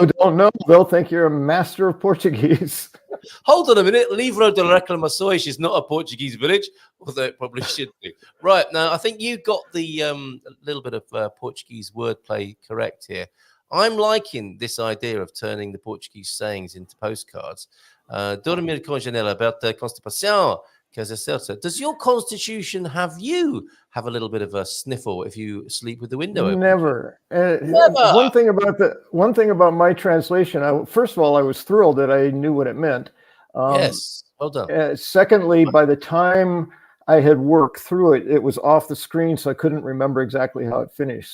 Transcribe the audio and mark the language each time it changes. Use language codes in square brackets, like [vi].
[en] who don't know, they'll think you're a master of Portuguese. Hold on a minute. Livro de Reclamações is not a Portuguese village, although it probably should be. Right, now, I think you got the little bit of Portuguese wordplay correct here. I'm liking this idea of turning the Portuguese sayings into postcards. [pt] Dormir com janela aberta, constipação, casa certa. [en] Does your constitution have a little bit of a sniffle if you sleep with the window open? Never. Never. One thing about my translation. First of all, I was thrilled that I knew what it meant. Yes, well done. Secondly, by the time I had worked through it, it was off the screen, so I couldn't remember exactly how it finished.